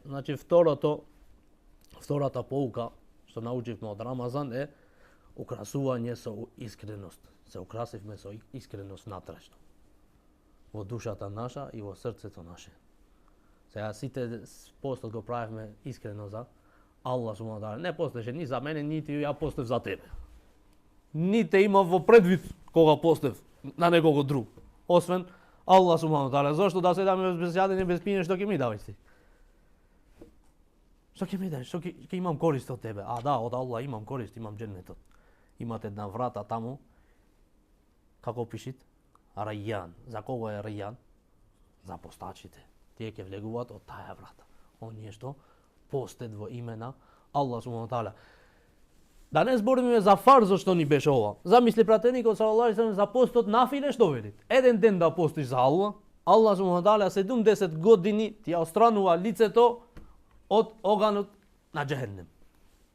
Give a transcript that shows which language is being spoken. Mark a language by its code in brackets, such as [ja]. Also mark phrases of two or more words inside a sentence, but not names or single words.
[mk] Значи втората поука што научивме од Рамазан е украсување со искреност. Се украсивме со искреност натрешно. Во душата наша и во срцето наше. Сега сите постот го правевме искрено за Аллах [ar] سبحانه وتعالى. [mk] Не постеше ни за мене, нити ја постев за тебе. Ните имав во предвид кога постев на некого друг. Освен Аллах [ar] سبحانه وتعالى. [mk] Зошто да седаме без јадење, без пиење, што ќе ми даваш ти? Што ќе ми даваш? Што ќе имам корист од тебе? А да, од Аллах имам корист, имам џеннетот. Имате една врата таму, како пишит? Рајјан. За кого е Рајјан? За постачите. Тие ќе влегуваат од таа врата. Оние што постат во име на Аллах [ar] سبحانه وتعالى. [mk] Да не збориме за фарзо што ни беше ова. Замисли пратеникот [ar] صلى الله عليه وسلم [mk] за постот нафиле што велит? Еден ден да постиш за Аллах, Аллах [ar] سبحانه وتعالى [mk] 70 години ти ја отстранува лицето од оганот на џехеннем.